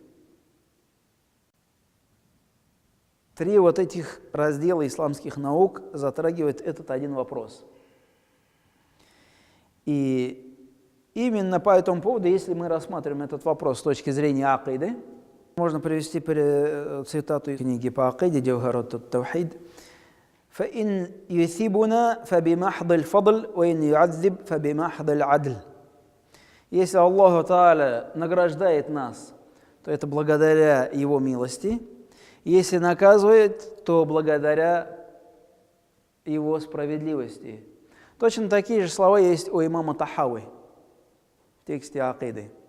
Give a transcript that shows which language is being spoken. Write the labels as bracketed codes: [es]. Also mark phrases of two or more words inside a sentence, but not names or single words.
[ru] 3 вот этих раздела исламских наук затрагивает этот один вопрос. И именно по этому поводу, если мы рассматриваем этот вопрос с точки зрения акиды, можно привести цитату из книги по акиде «Джавхарат ат-Таухид». [ar] «فإن يثبنا فبمحض الفضل وإن يعذب فبمحض العدل». [ru] Если Аллах Та'аля награждает нас, то это благодаря Его милости. Если наказывает, то благодаря Его справедливости. Точно такие же слова есть у имама Тахави в тексте акиды.